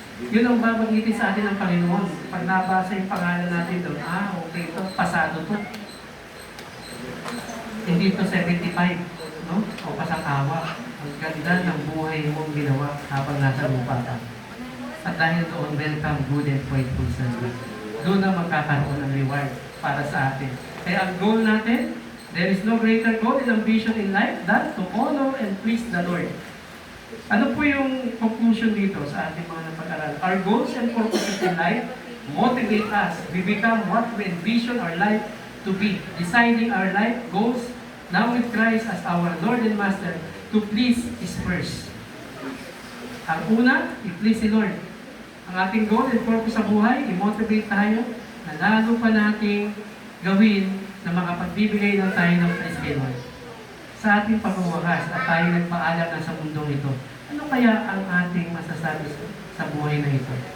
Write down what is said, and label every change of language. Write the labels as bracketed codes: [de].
[tl] Yun ang babanggitin sa atin ng Panginoon. Pag nabasa yung pangalan natin doon, okay ito, pasado to. Hindi ito 75, no? O pasang-awa. Ang ganda ng buhay mong ginawa habang nasa lupa ka. At dahil doon, [en] welcome, good and faithful servant. [tl] Doon na magkakaroon ng reward para sa atin. Kaya ang goal natin, [en] there is no greater goal and ambition in life than to honor and please the Lord. [tl] Ano po yung conclusion dito sa ating mga napag-aral? [en] Our goals and purposes in life motivate us. We become what we envision our life to be. Deciding our life goals now with Christ as our Lord and Master to please His first. [tl] Ang una, i-please si Lord. Ang ating goal and purpose sa buhay, i-motivate tayo na lalo pa nating gawin na makapagbibigay ng tayo ng praise kay Lord. Sa ating pagwawakas at tayo nagpaalam na sa mundong ito, ano kaya ang ating masasabi sa buhay na ito?